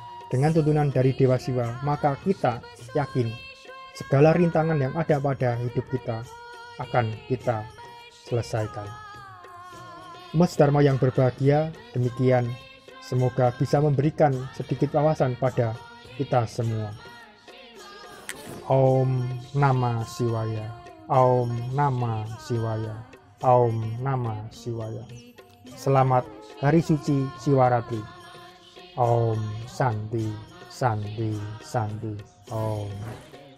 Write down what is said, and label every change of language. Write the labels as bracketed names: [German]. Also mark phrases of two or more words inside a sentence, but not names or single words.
[Indonesian] dengan tuntunan dari Dewa Siwa, maka kita yakin segala rintangan yang ada pada hidup kita akan kita selesaikan. Umat Dharma yang berbahagia, demikian semoga bisa memberikan sedikit wawasan pada kita semua. [Sanskrit] Om Namah Shivaya, Om Namah Shivaya, Om Namah Shivaya. [Indonesian] Selamat Hari Suci Siwaratri. [Sanskrit] Om Santi, Santi, Santi. Om.